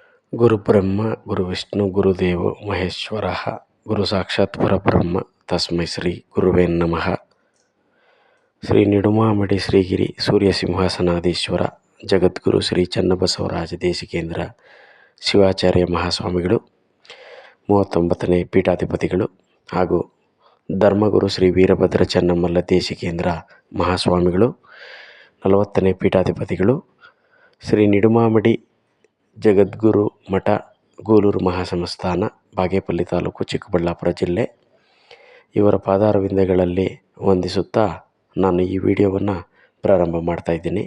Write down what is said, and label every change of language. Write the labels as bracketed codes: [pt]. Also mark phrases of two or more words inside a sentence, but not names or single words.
[sa] ಗುರುಬ್ರಹ್ಮ ಗುರುವಿಷ್ಣು ಗುರುದೇವೋ ಮಹೇಶ್ವರ ಗುರು ಸಾಕ್ಷಾತ್ ಪರಬ್ರಹ್ಮ ತಸ್ಮೈ ಶ್ರೀ ಗುರುವೇ ನಮಃ. [kn] ಶ್ರೀ ನಿಡುಮಾಮಿಡಿ ಶ್ರೀಗಿರಿ ಸೂರ್ಯ ಸಿಂಹಾಸನಾಧೀಶ್ವರ ಜಗದ್ಗುರು ಶ್ರೀ ಚನ್ನಬಸವರಾಜ ದೇಶಿಕೇಂದ್ರ ಶಿವಾಚಾರ್ಯ ಮಹಾಸ್ವಾಮಿಗಳು 39ನೇ ಪೀಠಾಧಿಪತಿಗಳು ಹಾಗೂ ಧರ್ಮಗುರು ಶ್ರೀ ವೀರಭದ್ರ ಚನ್ನಮಲ್ಲ ದೇಶಿಕೇಂದ್ರ ಮಹಾಸ್ವಾಮಿಗಳು 40ನೇ ಪೀಠಾಧಿಪತಿಗಳು, ಶ್ರೀ ನಿಡುಮಾಮಿಡಿ ಜಗದ್ಗುರು ಮಠ ಗೂಳೂರು ಮಹಾಸಂಸ್ಥಾನ ಬಾಗೇಪಲ್ಲಿ ತಾಲೂಕು ಚಿಕ್ಕಬಳ್ಳಾಪುರ ಜಿಲ್ಲೆ ಇವರ ಪಾದಾರವಿಂದಗಳಲ್ಲಿ ವಂದಿಸುತ್ತಾ ನಾನು ಈ ವಿಡಿಯೋವನ್ನು ಪ್ರಾರಂಭ ಮಾಡ್ತಾಯಿದ್ದೀನಿ.